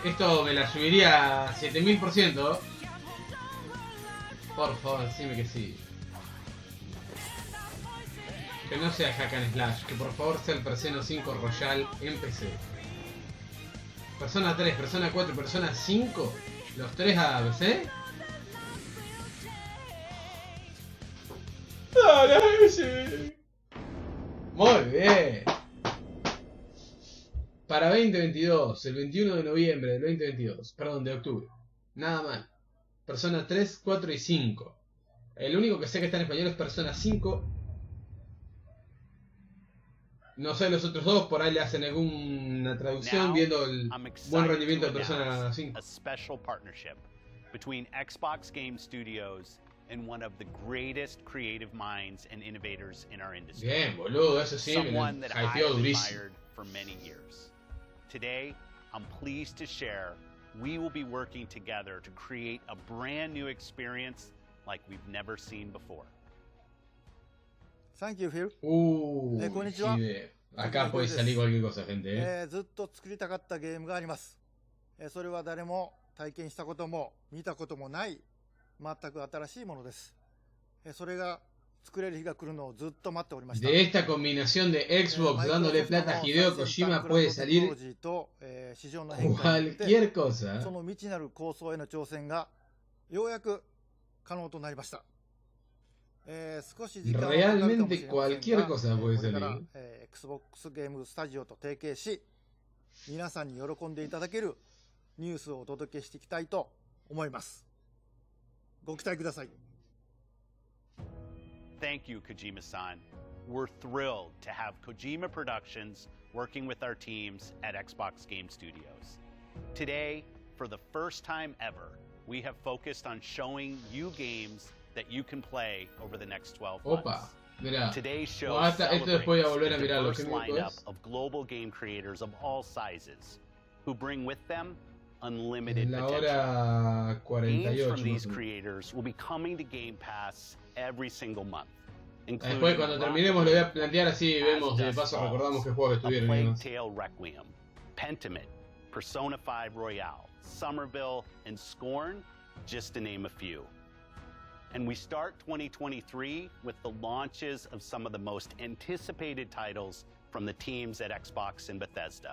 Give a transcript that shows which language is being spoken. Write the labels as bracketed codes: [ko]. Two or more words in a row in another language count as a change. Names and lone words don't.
[es] Esto me la subiría a 7000%. Por favor, decime que sí. Que no sea [en] hack and slash. [es] Que por favor sea el Persona 5 Royal en PC. Persona 3, Persona 4, Persona 5. Los 3 a PC. ¡Dale! Muy bien. Para 2022, el 21 de noviembre del 2022, perdón, de octubre. Nada mal. Persona 3, 4 y 5. El único que sé que está en español es Persona 5. No sé los otros dos, por ahí le hacen alguna traducción viendo el buen rendimiento de Persona 5. [en] A special partnership between Xbox Game Studios and one of the greatest creative minds and innovators in our industry. [es] Bien, boludo, eso sí, me lo hypeó durísimo. [en] For many years. Today, I'm pleased to share we will be working together to create a brand new experience like we've never seen before. Thank you, Phil. [es] こんにちは。Acá puede salir cualquier cosa, gente. [ja] ずっと作りたかったゲームがあります。それは誰も体験したことも見たこともない全く新しいものです。それが [es] De esta combinación de Xbox dándole plata a Hideo Kojima puede salir cualquier cosa. [ja] その未知なる構想への挑戦がようやく可能となりました。 [es] Realmente cualquier cosa puede salir. [ja] Xbox ゲームスタジオと提携し、皆さんに喜んでいただけるニュースをお届けしていきたいと思います。ご期待ください。 [en] Thank you, Kojima-san. We're thrilled to have Kojima Productions working with our teams at Xbox Game Studios. Today, for the first time ever, we have focused on showing you games that you can play over the next 12 months. Today's show celebrates the diverse lineup of global game creators of all sizes who bring with them unlimited potential. Games from these creators will be coming to Game Pass every single month. [es] Después cuando terminemos lo voy a plantear así vemos de paso recordamos qué juegos estuvieron. [en] Plague Tale Requiem, Pentiment, Persona 5 Royale, Somerville, and Scorn, just to name a few. And we start 2023 with the launches of some of the most anticipated titles from the teams at Xbox and Bethesda.